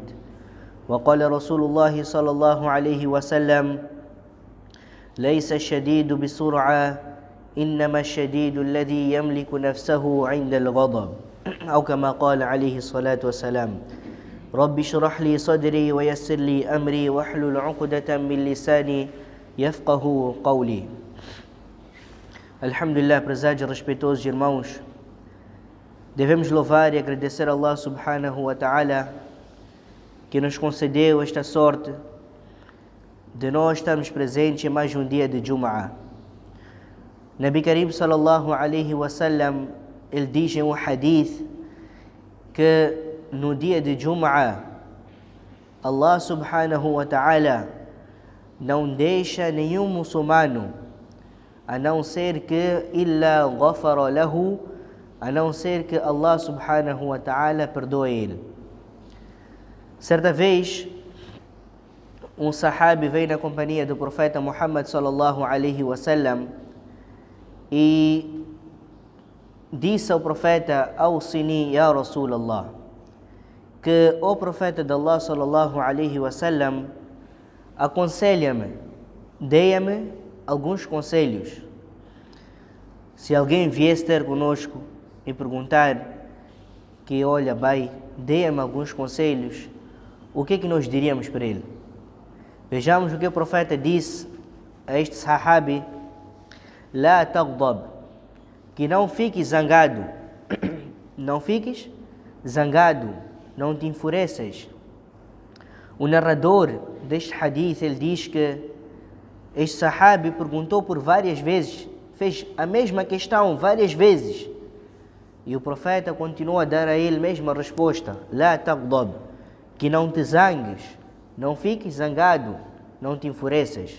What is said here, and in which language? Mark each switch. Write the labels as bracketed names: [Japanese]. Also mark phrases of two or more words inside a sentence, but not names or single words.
[Arabic] وقال رسول الله صلى الله عليه وسلم: ليس الشديد بسرعة، إنما الشديد الذي يملك نفسه عند الغضب، أو كما قال عليه الصلاة والسلام. رب اشرح لي صدري ويسر لي أمري واحلل عقدة من لساني يفقه قولي. Alhamdulillah, [Portuguese] prezados e respeitosos irmãos, devemos louvar e agradecer a Allah [Arabic] سبحانه وتعالى [Portuguese] que nos concedeu esta sorte de nós estarmos presentes em mais um dia de Jum'ah. [Arabic] نبي كريم صلى الله عليه وسلم, [Portuguese] ele diz em um hadith que no dia de Jum'ah Allah [Arabic] سبحانه وتعالى [Portuguese] não deixa nenhum muçulmano, a não ser que [Arabic] إلا غفر له, [Portuguese] a não ser que Allah [Arabic] سبحانه وتعالى [Portuguese] perdoe ele. Certa vez um sahabi veio na companhia do profeta Muhammad [Arabic] صلى الله عليه وسلم [Portuguese] e disse ao profeta: [Arabic] أوصني يا رسول الله, [Portuguese] que o profeta de Allah [Arabic] صلى الله عليه وسلم, [Portuguese] aconselha-me, dê-me alguns conselhos. Se alguém viesse ter conosco e perguntar que, olha, bem, dê-me alguns conselhos, o que é que nós diríamos para ele? Vejamos o que o profeta disse a este sahabi: [Arabic] لا تغضب, [Portuguese] que não fiques zangado, não fiques zangado, não te enfureças. O narrador deste hadith, ele diz que este sahabi perguntou por várias vezes, fez a mesma questão várias vezes, e o profeta continuou a dar a ele a mesma resposta: [Arabic] لا تغضب, [Portuguese] que não te zangues, não fiques zangado, não te enfureças.